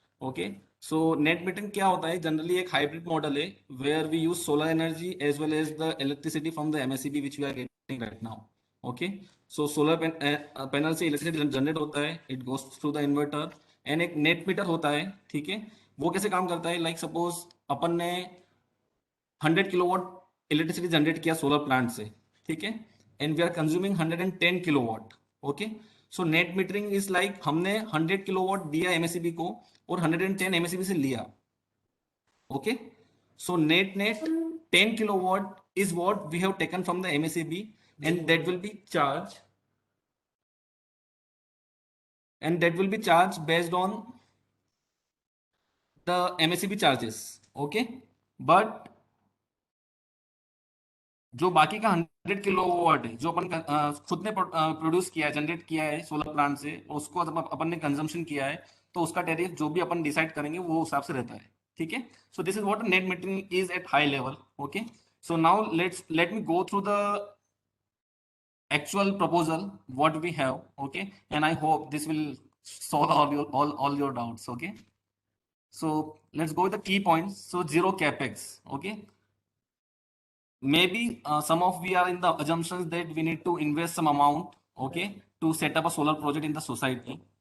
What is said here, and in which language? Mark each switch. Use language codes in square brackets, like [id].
[en] okay, so net metering [hi] क्या होता है, [en] Generally एक hybrid model है where we use solar energy as well as the electricity from the MSEB which we are getting right now। okay, so solar panel से electricity generate [hi] होता है, [en] it goes through the inverter and एक net meter होता है। [hi] ठीक है, वो कैसे काम करता है, [en] like suppose [hi] अपन ने 100 किलोवाट इलेक्ट्रिसिटी जनरेट किया सोलर प्लांट से। ठीक है, [en] And we are consuming 110 kilowatt. Okay, so net metering is like [hi] हमने 100 किलोवाट दिया एमएससीबी को और 110 एमएससीबी से लिया। [en] Okay, so net net 10 kilowatt is what we have taken from the MSAB and that will be charged and that will be charged based on the MSCB charges. Okay, but [hi] जो बाकी का 100 kilowatt है जो अपन खुद ने produce किया है, generate किया है सोलर प्लांट से, उसको जब अपन ने कंजम्पशन किया है, तो उसका टैरिफ जो भी अपन डिसाइड करेंगे वो हिसाब से रहता है. ठीक है. [en] So this is what net metering is at high level. Okay. So now let me go through the actual proposal what we have. Okay, and I hope this will solve all your doubts. Okay, so let's go with the key points. So zero capex. Okay, maybe some of we are in the assumptions that we need to invest some amount, okay, to set up a solar project in the society.